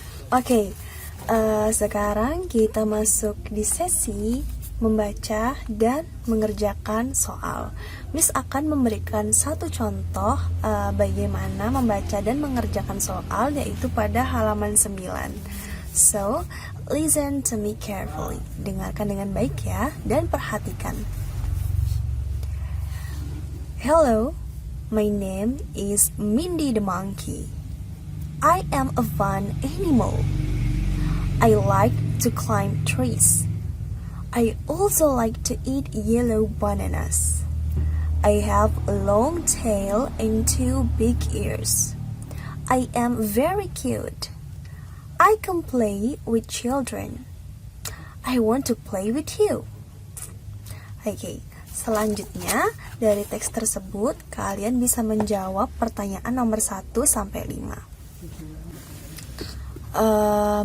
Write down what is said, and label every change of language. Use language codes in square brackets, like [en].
[id] Oke. Sekarang kita masuk di sesi membaca dan mengerjakan soal. Miss akan memberikan satu contoh bagaimana membaca dan mengerjakan soal, yaitu pada halaman 9. [en] So, listen to me carefully. [id] Dengarkan dengan baik ya, dan perhatikan. [en] Hello, my name is Mindy the monkey. I am a fun animal. I like to climb trees. I also like to eat yellow bananas. I have a long tail and 2 big ears. I am very cute. I can play with children. I want to play with you. [id] Oke, selanjutnya dari teks tersebut kalian bisa menjawab pertanyaan nomor 1 sampai 5.